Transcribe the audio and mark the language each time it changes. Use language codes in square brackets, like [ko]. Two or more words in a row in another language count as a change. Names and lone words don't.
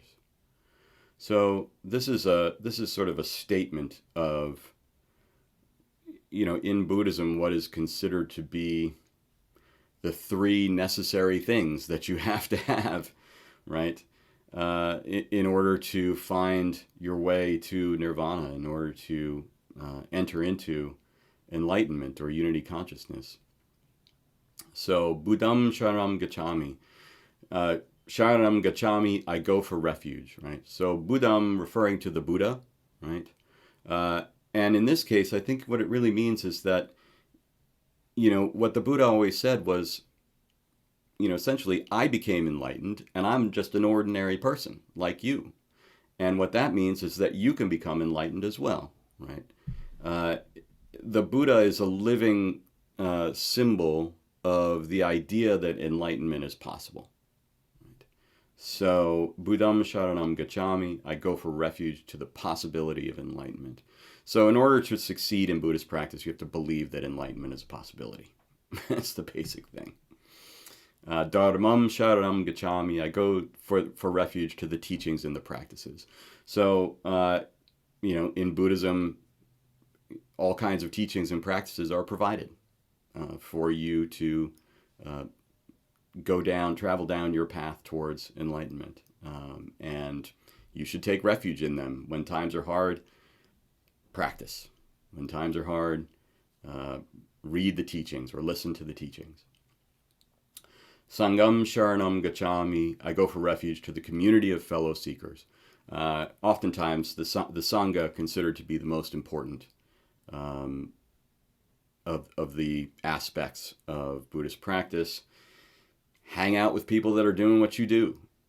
[en] So this is sort of a statement of, in Buddhism, what is considered to be the 3 necessary things that you have to have, right? In order to find your way to nirvana, in order to enter into enlightenment or unity consciousness. So, [pi] Buddham sharanam gacchami. Sharanam gacchami, [en] I go for refuge, right? So Buddham referring to the Buddha, right? And in this case, I think what it really means is that, what the Buddha always said was, essentially, I became enlightened and I'm just an ordinary person like you. And what that means is that you can become enlightened as well, right? The Buddha is a living symbol of the idea that enlightenment is possible. So, [pi] Buddham sharanam gacchami, [en] I go for refuge to the possibility of enlightenment. So, in order to succeed in Buddhist practice, you have to believe that enlightenment is a possibility. That's the basic thing. [pi] Dharmam sharanam gacchami, [en] I go for refuge to the teachings and the practices. So, in Buddhism, all kinds of teachings and practices are provided for you to travel down your path towards enlightenment. And you should take refuge in them. When times are hard, practice. When times are hard, read the teachings or listen to the teachings. [pi] Sangam sharanam gacchami, [en] I go for refuge to the community of fellow seekers. Oftentimes, the Sangha considered to be the most important of the aspects of Buddhist practice. Hang out with people that are doing what you do.